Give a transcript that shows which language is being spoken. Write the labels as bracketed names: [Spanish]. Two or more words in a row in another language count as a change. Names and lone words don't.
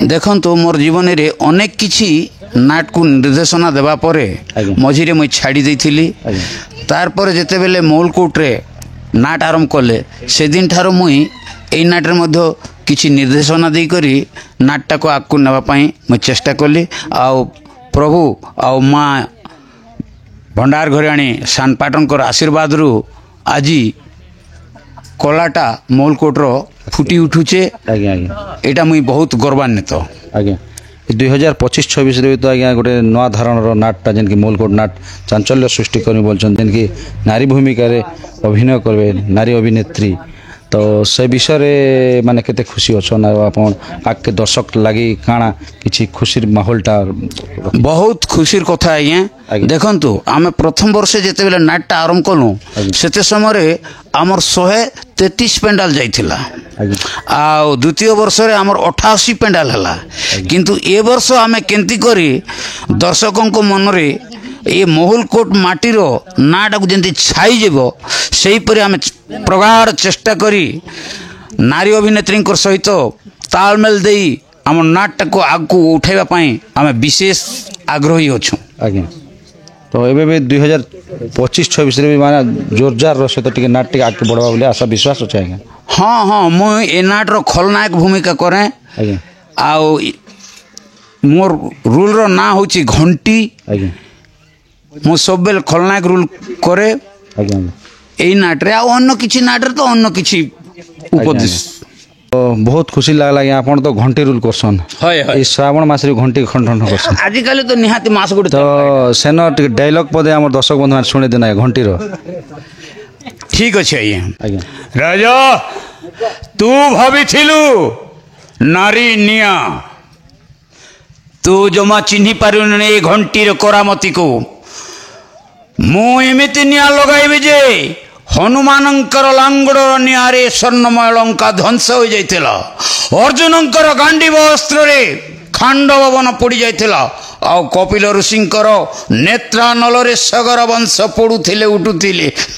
[Odia] ଦେଖନ୍ତୁ ମୋର ଜୀବନ ରେ ଅନେକ କିଛି ନାଟ କୁ ନିର୍ଦ୍ଦେଶନା ଦେବା ପରେ ମଝିରେ ମୁଇଁ ଛାଡ଼ି ଦେଇଥିଲି ତା'ର ପର ଯେତେ ବେଳେ ମୋଲକୋଟ ରେ ନାଟ ଆରମ୍ଭ କଲେ ସେ ଦିନ ଠାରୁ ମୁଇଁ ଏଇ ନାଟ ରେ ମଧ୍ୟ କିଛି ନିର୍ଦ୍ଦେଶନା ଦେଇ କରି ନାଟଟା କୁ ଆଗୁ ନେବା ପାଇଁ ମୁଇଁ ଚେଷ୍ଟା କଲି ଆଉ ପ୍ରଭୁ ଆଉ ମାଁ ଭଣ୍ଡାର ଘରିଆଣୀ ସାନପାଟଣଙ୍କର ଆଶୀର୍ବାଦ ରୁ ଆଜି କଲାଟା ମୋଲକୋଟର ଫୁଟି ଉଠୁଚେ ଆଜ୍ଞା ଆଜ୍ଞା ଏଟା ମୁଇଁ ବହୁତ ଗୌରବାନ୍ୱିତ ଆଜ୍ଞା 2025-26 ରେ ତ ଆଜ୍ଞା ଗୋଟେ ନୂଆ ଧାରଣାର ନାଟଟା ଯେଉଁ କି ମୋଲକୋଟ ନାଟ ଚାଞ୍ଚଲ୍ୟ ସୃଷ୍ଟି କରମି ବୋଲୁଛନ୍ ଯେଉଁ କି ନାରୀ ଭୂମିକା ରେ ଅଭିନୟ କରବେ ନାରୀ ଅଭିନେତ୍ରୀ ତ ସେ ବିଷୟ ରେ ମାନେ କେତେ ଖୁସି ଅଛନ୍ ଆପଣ ଆକେ ଦର୍ଶକ ଲାଗି କଣ କିଛି ଖୁସିର ମାହୋଲଟା ବହୁତ ଖୁସିର କଥା ଆଜ୍ଞା ଦେଖନ୍ତୁ ଆମେ ପ୍ରଥମ ବର୍ଷ ଯେତେ ବେଳେ ନାଟଟା ଆରମ୍ଭ କଲୁ ସେତେ ସମୟ ରେ ହାମର 133 ପେଣ୍ଡାଲ ଯାଇଥିଲା ଆ ଦ୍ୱିତୀୟ ବର୍ଷ ରେ ହାମର 88 ପେଣ୍ଡାଲ ହେଲା କିନ୍ତୁ ଏ ବର୍ଷ ଆମେ କେନ୍ତି କରି ଦର୍ଶକଙ୍କ କୁ ମନ ରେ ଏ ମୋହଲକୋଟ ମାଟିର ନାଟ କୁ ଯେନ୍ତି ଛାଇ ଯିବ ସେହି ପରି ଆମେ ପ୍ରଗାଢ଼ ଚେଷ୍ଟା କରି ନାରୀ ଅଭିନେତ୍ରୀ ସହିତ ତାଳମେଳ ଦେଇ ଆମ ନାଟଟା କୁ ଆଗୁ ଉଠାଇବା ପାଇଁ ଆମେ ବିଶେଷ ଆଗ୍ରହୀ ଅଛୁ ଆଜ୍ଞା ତ ଏବେ ଭି 2025-26 ରେ ଭି ମାନେ ଜୋରଦାର ରସେ ତ ଟିକେ ନାଟ ଟିକେ ଆଗେ ବଢ଼ିବା ବୋଲି ଆଶା ବିଶ୍ୱାସ ଅଛି ଆଜ୍ଞା ହଁ ହଁ ମୁଁ ଏ ନାଟ ର ଖଳନାୟକ ଭୂମିକା କରେ ଆଜ୍ଞା ଆଉ ମୋର ରୋଲ ର ନାଁ ହଉଚି ଘଣ୍ଟି ଆଜ୍ଞା ମୁଁ ସବୁ ବେଳ ଖଳନାୟକ ରୋଲ କରେ ଆଜ୍ଞା ଏଇ ନାଟ ରେ ଆ ଅନ୍ୟ କିଛି ନାଟ ରେ ତ ଅନ୍ୟ କିଛି ଉପଦେଶ ତ ବହୁତ ଖୁସି ଲାଗଲା କି ଆପଣ ତ ଘଣ୍ଟି ରୋଲ କରୁଛନ୍ ହାୟ ହାୟ ଏ ଶ୍ରାବଣ ମାସ ରେ ଘଣ୍ଟି ଖଣ୍ଡ ଖଣ୍ଡ କରୁଛନ୍ ଆଜି କାଲେ ତ ନିହାତି ମାସ ଗୁଡ଼ି ତ ସେନୋ ଟିକେ ଡାଏଲଗ ପଦେ ହାମର ଦର୍ଶକ ବନ୍ଧୁ ମାନ ଶୁଣେ ଦେନା ଘଣ୍ଟି ର ଠିକ ଅଛି ଆଜ୍ଞା ଆଜ୍ଞା ରାଜା ତୁ ଭାବିଥିଲୁ ନାରୀ ନିଆ ତୁ ଜମା ଚିହ୍ନି ପାରୁନ ଏ ଘଣ୍ଟି ରେ କରାମତି କୁ ମୁଁ ଏମିତି ନିଆ ଲଗାଇବେ ଯେ ହନୁମାନଙ୍କର ଲାଙ୍ଗୁଡ଼ ନିଆରେ ସ୍ୱର୍ଣ୍ଣମୟ ଲଙ୍କା ଧ୍ୱଂସ ହୋଇ ଯାଇଥିଲା ଅର୍ଜୁନଙ୍କର ଗାଣ୍ଡୀବ ଅସ୍ତ୍ର ରେ ଖାଣ୍ଡବ ବନ ପୋଡ଼ି ଯାଇଥିଲା ଆ କପିଳ ଋଷିଙ୍କର ନେତ୍ରାନଳ ରେ ସଗର ବଂଶ ପୋଡ଼ୁଥିଲେ ଉଠୁଥିଲେ